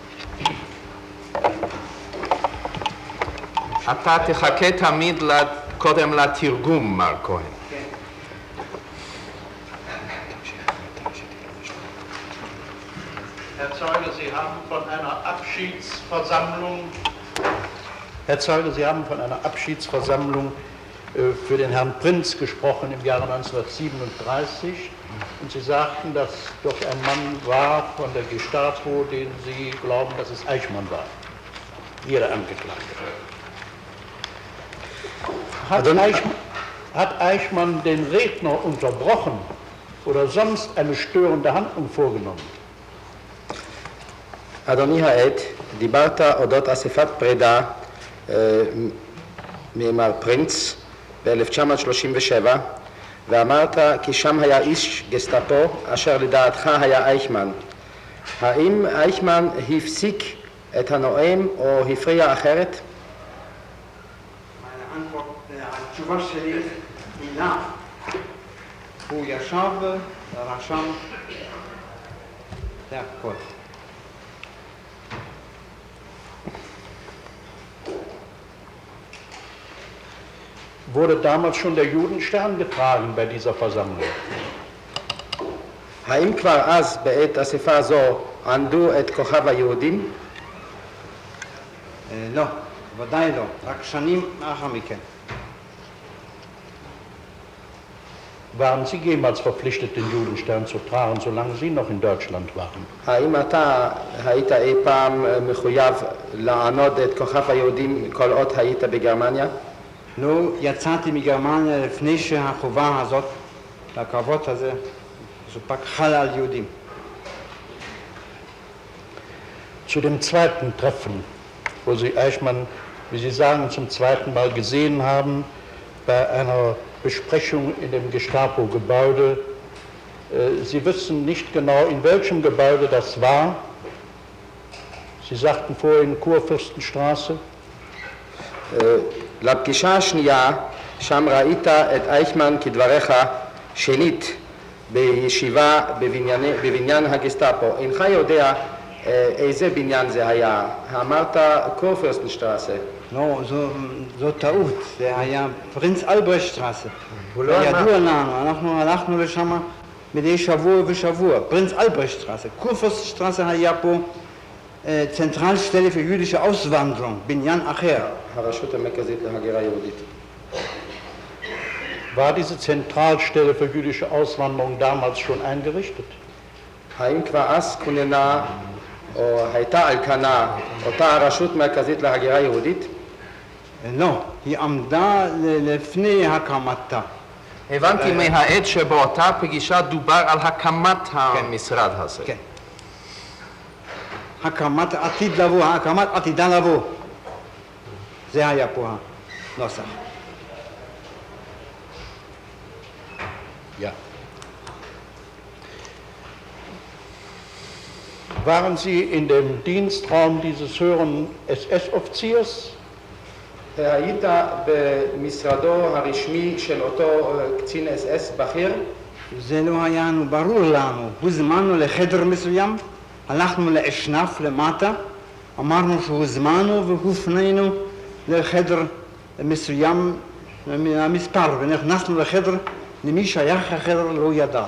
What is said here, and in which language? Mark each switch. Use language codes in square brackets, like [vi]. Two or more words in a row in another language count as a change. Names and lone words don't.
[he] אתה תחכה תמיד קודם לתרגום, מר כהן. [de] Herr Zeuge, Sie haben von einer Abschiedsversammlung für den Herrn Prinz gesprochen im Jahre 1937 und Sie sagten, dass doch ein Mann war von der Gestapo, den Sie glauben, dass es Eichmann war, jeder Angeklagte. Hat Eichmann den Redner unterbrochen oder sonst eine störende Handlung vorgenommen? [he] אדוני העד, דיברת אודות אספת פרידה ממר פרינץ ב-1937 ואמרת כי שם היה איש גסטאפו אשר לדעתך היה אייכמן. האם אייכמן הפסיק את הנואם או הפריע אחרת? התשובה שלי הינה, הוא ישב ורשם זה הכל. [de] Wurde damals schon der Judenstern getragen bei dieser Versammlung? [he] האם כבר אז בעת אספה זו ענדו את כוכב היהודים? לא, ודאי לא, רק שנים לאחר מכן. [de] Waren Sie jemals verpflichtet, den Judenstern zu tragen, solange Sie noch in Deutschland waren? [he] האם אתה היית אי פעם מחויב לענוד את כוכב היהודים כל עוד היית בגרמניה? לא יצאתי מגרמניה לפני שהחובה הזאת, הקרבות הזה, סופק חל על יהודים. [de] Zu dem zweiten Treffen wo Sie Eichmann, wie Sie sagen, zum zweiten Mal gesehen haben, bei einer Besprechung in dem Gestapo-Gebäude. Sie wissen nicht genau, in welchem Gebäude das war. Sie sagten vorhin Kurfürstenstraße. [he] לפגישה השנייה, שם ראית את אייכמן כדבריך שנית בישיבה בבניין הגסטאפו. אינך יודע איזה בניין זה היה. אמרת קורפürstenstraße. לא, זו טעות, זה היה פרינץ אלברשטרסה. ידוע לנו, אנחנו הלכנו לשם מדי שבוע ושבוע, פרינץ אלברשטרסה. קורפürstenstraße היה פה zentralstelle für jüdische Auswanderung, בניין אחר. הרשות המרכזית להגירה יהודית. [de] War diese Zentralstelle für jüdische Auswanderung damals schon eingerichtet? [he] האם כבר אז כוננה או הייתה על כנה אותה הרשות מרכזית להגירה יהודית? לא, היא עמדה לפני הקמתה. הבנתי מהעת שבאותה פגישה דובר על הקמת המשרד הזה. כן. הקמת עתיד לבוא, הקמת עתידה לבוא. זה היה פה הנוסח. [de] Ja. Waren Sie in dem Dienstraum dieses höheren SS-Offiziers? [he] היית במשרדו הרשמי של אותו קצין אס-אס בכיר? זה לא היה לנו ברור לנו. הוזמנו לחדר מסוים, הלכנו לאשנף למטה, אמרנו שהוזמנו והופנינו לחדר מסוים מהמספר, ונכנסנו לחדר, למי שייך החדר לא ידענו.